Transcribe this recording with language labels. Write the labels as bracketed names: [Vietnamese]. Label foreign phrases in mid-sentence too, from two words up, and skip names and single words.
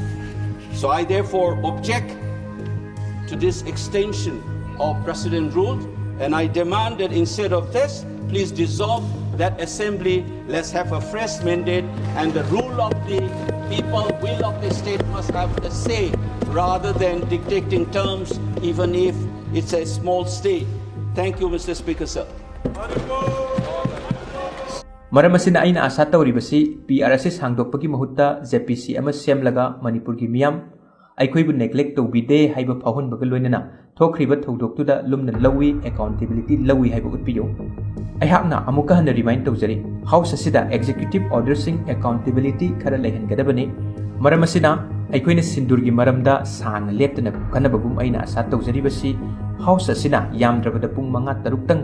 [English] So I therefore object to this extension of precedent rules, and I demand that instead of this, please dissolve that assembly. Let's have a fresh mandate, and the rule of the people, will of the state must have a say rather than dictating terms, even if it's a small state. Thank you, Mr. Speaker, sir. [Manipuri] Maram asina aina asa tawribasi PRSS hangdokpagi mahutta JPC ama semlaga Manipur gi miyam aikhoi bu neglect tawbide haiba phahun baga loinana thokriba thodoktuda lumna lawi accountability lawi haiba utpiyo aihakna amuka hana remind tawjari house asida [English] executive order [Manipuri] sing accountability khara lehan gadabani maram asina aikhoi na Sindoor gi maramda sang leptana kanabagum aina asa tawjari basi house asina yamdrabada pung manga taruktang